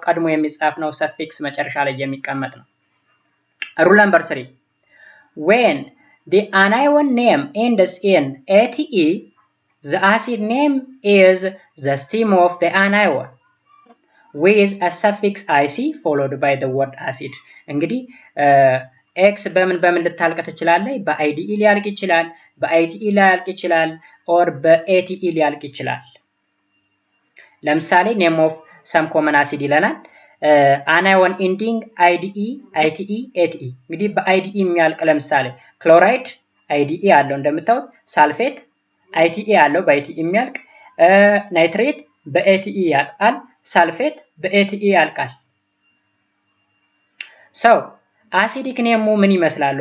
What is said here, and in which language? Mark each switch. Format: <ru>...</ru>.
<am>ቀድሞ የሚጻፍ ነው። ሰፊክስ መጨረሻ ላይ የሚቀመጥ ነው።</am> <en>Rule number 3. When the anion name ends in ATE, the acid name is the stem of the anion with a suffix IC followed by the word acid።</en> <am>እንግዲህ ኤክስ በምን ልታልቅ ትችላለች? በአይዲኢ ሊያልቅ ይችላል፣ በአይቲኢ ሊያልቅ ይችላል፣ ኦር በኤቲኢ ሊያልቅ ይችላል። ለምሳሌ ኔም ኦፍ ሰም ኮመን አሲድ ይለናል። አናዮን ኢንዲንግ አይዲኢ፣ አይቲኢ፣ ኤቲኢ። እንግዲህ በአይዲኢ የሚያልቅ ለምሳሌ ክሎራይድ አይዲኢ አለው እንደምታዩት፣ ሳልፌት አይቲኢ አለው በአይቲኢ የሚያልቅ፣ ናይትሬት በኤቲኢ ያልቃል፣ ሳልፌት በኤቲኢ ያልቃል። ሰው አሲዲክ ኔሙ ምን ይመስላል?</am>